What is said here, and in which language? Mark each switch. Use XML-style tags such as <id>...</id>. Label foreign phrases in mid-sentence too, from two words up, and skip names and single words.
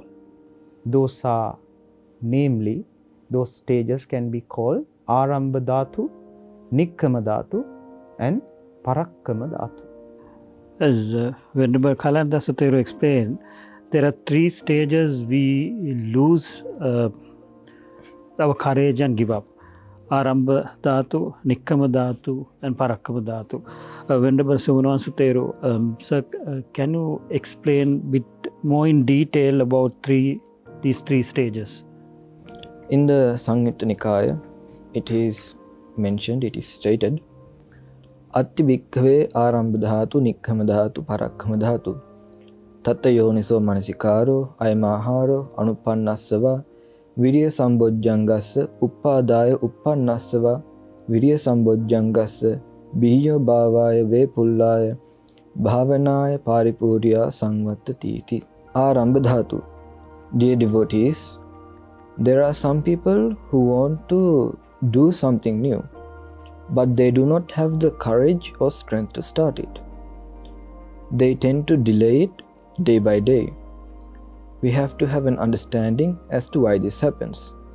<en>Those are, namely, those stages can be called</en> <pi>Arambha Dhatu, Nikkama Dhatu,</pi> <en>and</en> <pi>Parakkama Dhatu.</pi> <en>As Venerable Kalandasa Thero explained, there are 3 stages we lose our courage and give up.</en> <pi>Arambha Dhatu, Nikkama Dhatu, and Parakkama Dhatu.</pi> <en>Venerable Sivanasa Thero, sir, can you explain a bit more in detail about these 3 stages? In the Samyutta Nikaya, it is stated,</en> <pi>Atti bhikkhave arambha dhatu, nikkama dhatu, parakkama dhatu. Tatta yoniso manasikaro, ayamaharo, anupannassava, virya sambojjangassa, uppadaya uppannassava, virya sambojjangassa, bihiyo bhavaya vepullaya, bhavanaya paripurya sangvattatiti. Arambha dhatu.</pi> <en>Dear devotees, there are some people who want to do something new, but they do not have the courage or strength to start it. They tend to delay it day by day. We have to have an understanding as to why this happens.</en>